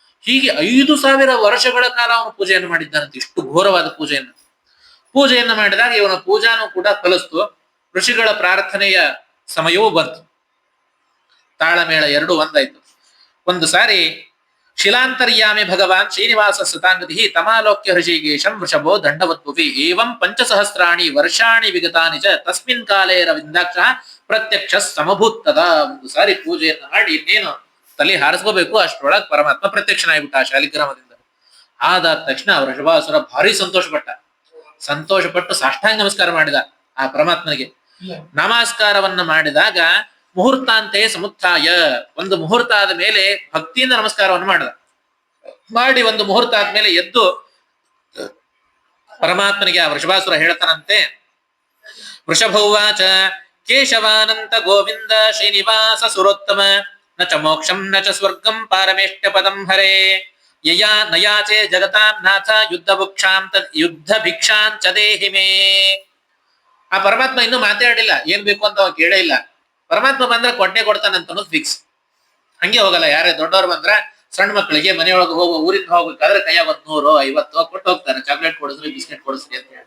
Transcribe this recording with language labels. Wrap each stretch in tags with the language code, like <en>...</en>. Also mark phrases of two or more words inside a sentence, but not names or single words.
<kn>ಹೀಗೆ 5,000 ವರ್ಷಗಳ ಕಾಲ ಅವನು ಪೂಜೆಯನ್ನು ಮಾಡಿದ್ದಾನಂತೆ. ಇಷ್ಟು ಘೋರವಾದ ಪೂಜೆಯನ್ನ ಮಾಡಿದಾಗ ಇವನ ಪೂಜಾನು ಕೂಡ ಕಲಿಸ್ತು. ಋಷಿಗಳ ಪ್ರಾರ್ಥನೆಯ ಸಮಯವೂ ಬಂತು. ತಾಳಮೇಳ ಎರಡು ಒಂದಾಯ್ತು. ಒಂದು ಸಾರಿ</kn> <sa>ಶಿಲಾಂತರ್ಯಾಮಿ ಭಗವಾನ್ ಶ್ರೀನಿವಾಸ ಸತಾಂಗತಿ ತಮಾಲೋಕ್ಯ ಹೃಷಿಕೇಶಂ ವೃಷಭೋ ದಂಡವದ್ಭುವಿ ಏವಂ 5,000 ವರ್ಷಾಣಿ ವಿಗತಾನಿ ಚ ತಸ್ಮಿನ್ ಕಾಲೇ ರವಿಂದಾಕ್ಷ ಪ್ರತ್ಯಕ್ಷ ಸಮಭೂತ್ತದ.</sa> <kn>ಒಂದು ಸಾರಿ ಪೂಜೆಯನ್ನು ಮಾಡಿ ಇನ್ನೇನು ತಲೆ ಹಾರಿಸ್ಕೋಬೇಕು ಅಷ್ಟರೊಳಗೆ ಪರಮಾತ್ಮ ಪ್ರತ್ಯಕ್ಷನಾಗ್ಬಿಟ್ಟ ಆ ಶಾಲಿಗ್ರಾಮದಿಂದ. ಆದಾದ ತಕ್ಷಣ ವೃಷಭಾಸುರ ಭಾರಿ ಸಂತೋಷಪಟ್ಟು ಸಾಷ್ಟಾಂಗ ನಮಸ್ಕಾರ ಮಾಡಿದ ಆ ಪರಮಾತ್ಮನಿಗೆ. ನಮಸ್ಕಾರವನ್ನ ಮಾಡಿದಾಗ</kn> <sa>ಮುಹೂರ್ತಾಂತೆ ಸಮುತ್ಥಾಯ,</sa> <kn>ಒಂದು ಮುಹೂರ್ತ ಆದ ಮೇಲೆ ಭಕ್ತಿಯಿಂದ ನಮಸ್ಕಾರವನ್ನು ಮಾಡಿ ಒಂದು ಮುಹೂರ್ತ ಆದ್ಮೇಲೆ ಎದ್ದು ಪರಮಾತ್ಮನಿಗೆ ಆ ವೃಷಭಾಸುರ ಹೇಳ್ತಾನಂತೆ,</kn> <sa>ವೃಷಭೌವಾಚ ಕೇಶವಾನಂತ ಗೋವಿಂದ ಶ್ರೀನಿವಾಸ ಸುರೋತ್ತಮ ನ ಚ ಮೋಕ್ಷಂ ನ ಚ ಸ್ವರ್ಗಂ ಪಾರಮೇಷ್ಟ್ಯ ಪದಂ ಹರೇ ಯಯಾ ನಯಾಚೆ ಜಗತಾಂ ನಾಥ ಯುದ್ಧ ಭಿಕ್ಷಾಂಚ ದೇಹಿ ಮೇ.</sa> <kn>ಆ ಪರಮಾತ್ಮ ಇನ್ನೂ ಮಾತಾಡಿಲ್ಲ, ಏನ್ ಬೇಕು ಅಂತ ಅವ ಕೇಳೇ ಇಲ್ಲ. ಪರಮಾತ್ಮ ಬಂದ್ರೆ ಕೊಟ್ಟೆ ಕೊಡ್ತಾನಂತ ಅನ್ನೋದು ಫಿಕ್ಸ್. ಹಂಗೆ ಹೋಗಲ್ಲ. ಯಾರೇ ದೊಡ್ಡವ್ರು ಬಂದ್ರ ಸಣ್ಣ ಮಕ್ಕಳಿಗೆ ಮನೆಯೊಳಗೆ ಊರಿಂದ ಹೋಗ್ಬೇಕಾದ್ರೆ ಕೈಯಾಗ 100-50 ಕೊಟ್ಟು ಹೋಗ್ತಾರೆ, ಚಾಕ್ಲೇಟ್ ಕೊಡಿಸ್ರಿ ಬಿಸ್ಕೆಟ್ ಕೊಡಿಸ್ರಿ ಅಂತ ಹೇಳಿ.</kn>